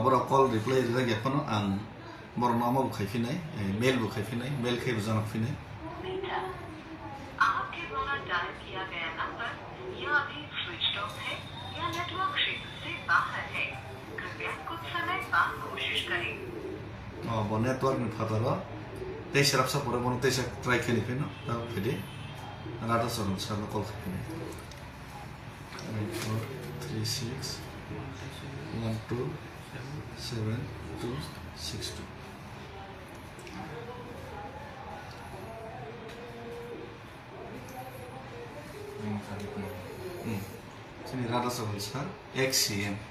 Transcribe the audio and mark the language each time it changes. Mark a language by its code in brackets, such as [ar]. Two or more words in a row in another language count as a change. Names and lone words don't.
[trp] borok [en] call reply [trp] ra ge phano ang bor nama bu khaifinai mail bu khaifinai mail khai bu janak finai [hi] आपके द्वारा डायल किया गया नंबर या अभी स्विच ऑफ है या नेटवर्क क्षेत्र से बाहर है कृपया कुछ समय बाद कोशिश करें [trp] bo network ni phataro tei serap sa pore bono tei sa try khani phino ta phidi rata sorum sa call khani 4 3 6 1 2 7 2 6 2 sini rata sorum sa XCM